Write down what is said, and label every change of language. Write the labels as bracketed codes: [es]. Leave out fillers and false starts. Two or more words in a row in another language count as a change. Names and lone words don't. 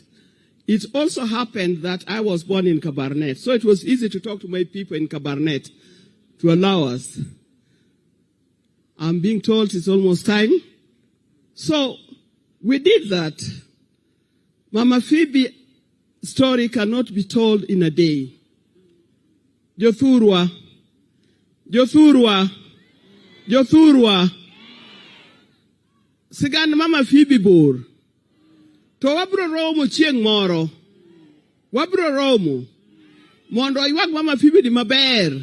[en] It also happened that I was born in Kabarnet, so it was easy to talk to my people in Kabarnet to allow us. I'm being told it's almost time. So we did that. Mama Phoebe's story cannot be told in a day. [luo] Jothurwa. Sigan Mama Phoebe bor. To wabro romo chieng moro. Wabro romo. Mondo aywag Mama Phoebe di maber.